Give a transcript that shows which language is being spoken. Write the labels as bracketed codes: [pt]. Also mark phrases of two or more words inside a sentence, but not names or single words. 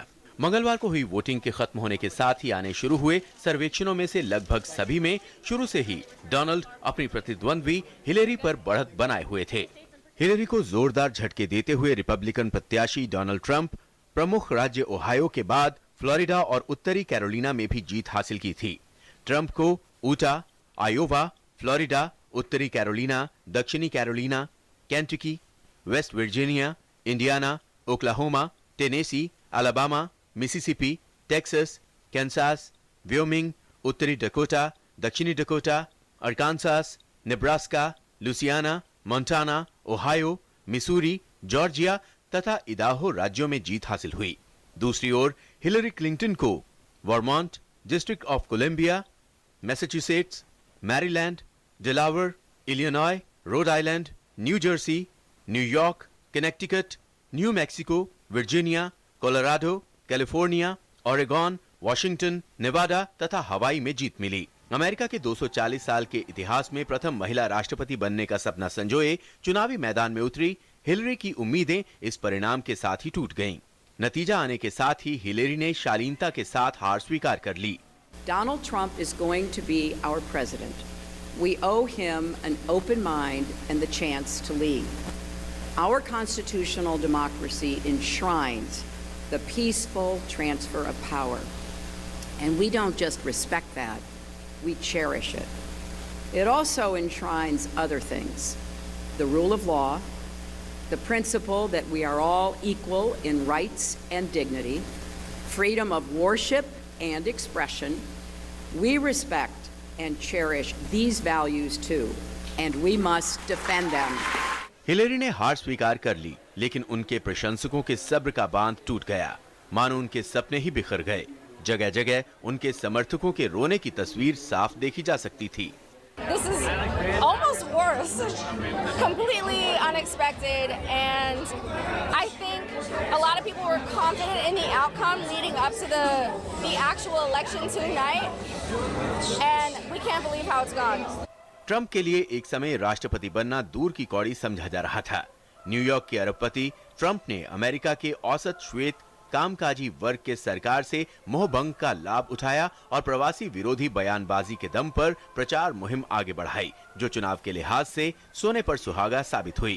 [hi] मंगलवार को हुई वोटिंग के खत्म होने के साथ ही आने शुरू हुए सर्वेक्षणों में से लगभग सभी में शुरू से ही डोनाल्ड अपनी प्रतिद्वंद्वी हिलेरी पर बढ़त बनाए हुए थे। हिलेरी को जोरदार झटके देते हुए रिपब्लिकन प्रत्याशी डोनाल्ड ट्रंप प्रमुख राज्य ओहायो के बाद फ्लोरिडा और उत्तरी कैरोलिना में भी जीत हासिल की थी। ट्रंप को ऊटा, आयोवा, फ्लोरिडा, उत्तरी कैरोलिना, दक्षिणी कैरोलिना, केंटकी, वेस्ट वर्जीनिया, इंडियाना, ओक्लाहोमा, टेनेसी, अलाबामा, मिसिसिपी, टेक्सास, कैंसास, व्योमिंग, उत्तरी डकोटा, दक्षिणी डकोटा, अरकानसास, नेब्रास्का, लुसियाना, मोंटाना, ओहायो, मिसूरी, जॉर्जिया तथा इदाहो राज्यों में जीत हासिल हुई। दूसरी ओर हिलरी क्लिंटन को वर्मोंट, डिस्ट्रिक्ट ऑफ कोलंबिया, मैसाचुसेट्स, मैरीलैंड, डेलावर, इलिनॉय, रोड आइलैंड, न्यू जर्सी, न्यूयॉर्क, कनेक्टिकट, न्यू मैक्सिको, वर्जीनिया, कोलोराडो, कैलिफोर्निया, ओरेगन, वाशिंगटन, नेवाडा तथा हवाई में जीत मिली। अमेरिका के 240 साल के इतिहास में प्रथम महिला राष्ट्रपति बनने का सपना संजोए चुनावी मैदान में उतरी हिलरी की उम्मीदें इस परिणाम के साथ ही टूट गईं। नतीजा आने के साथ ही हिलेरी ने शालीनता के साथ हार स्वीकार कर ली। [en] Donald Trump is going to be our president. We owe him an open mind and the chance to lead. Our constitutional democracy enshrines the peaceful transfer of power. And we don't just respect that, we cherish it. It also enshrines other things. The rule of law, the principle that we are all equal in rights and dignity, freedom of worship and expression. We respect and cherish these values too, and we must defend them. [hi] हिलेरी ने हार स्वीकार कर ली, लेकिन उनके प्रशंसकों के सब्र का बांध टूट गया। मानो उनके सपने ही बिखर गए। जगह जगह उनके समर्थकों के रोने की तस्वीर साफ देखी जा सकती थी। [en] This is almost worse, completely unexpected, and I think a lot of people were confident in the outcome leading up to the actual election tonight, and we can't believe how it's gone. [hi] ट्रंप के लिए एक समय राष्ट्रपति बनना दूर की कौड़ी समझा जा रहा था। न्यूयॉर्क के अरबपति ट्रंप ने अमेरिका के औसत श्वेत कामकाजी वर्ग के सरकार से मोहभंग का लाभ उठाया और प्रवासी विरोधी बयानबाजी के दम पर प्रचार मुहिम आगे बढ़ाई, जो चुनाव के लिहाज से सोने पर सुहागा साबित हुई।